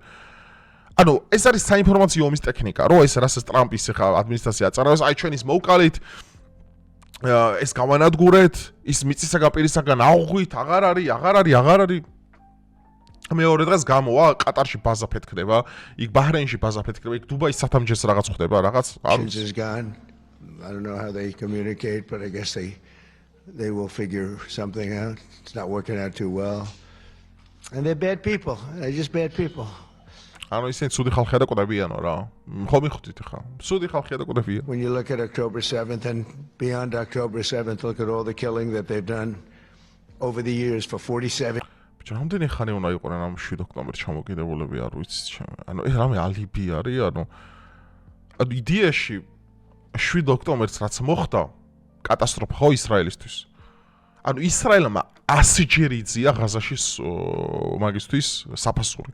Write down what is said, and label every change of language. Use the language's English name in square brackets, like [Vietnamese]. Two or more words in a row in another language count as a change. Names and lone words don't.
[Georgian] ანუ ეს არის საინფორმაციო ომის ტექნიკა, რომ ეს რასაც ტრამპის ახლა ადმინისტრაცია აწარავს, აი ჩვენ ის მოვკალით, ეს გავანადგურეთ, ის მიწისაგან პირისაგან აღვღვით, აღარ არის. მეორე დღეს გამოვა, ყატარში ბაზა ფეთქდება, იქ ბაჰრეინში ბაზა ფეთქდება, იქ დუბაის სათავმჯერს რაღაც ხდება, რაღაც [English] Since is gone. I don't know how they communicate, but I guess they will figure something out. It's not working out too well. And they're bad people. They're just bad people. [Georgian] ანუ ისინი ცუდი ხალხია და კვდებიანო რა. ხო მიხვდით ხა. ცუდი ხალხია და კვდებიან. [English] When you look at October 7th and beyond October 7th, look at all the killing that they've done over the years for 47. [Georgian] რამდენი ხანი უნდა იყვნენ ამ 7 ოქტომბერს ჩამოკიდებულები არ ვიცი ჩემ. ანუ ეს რამე ალიბი არის, ანუ იდეაში 7 ოქტომბერს რაც მოხდა, კატასტროფა ხო ისრაელისთვის. ანუ ისრაელმა 100-ჯერ იწია ღაზაში მაგისთვის საფასური.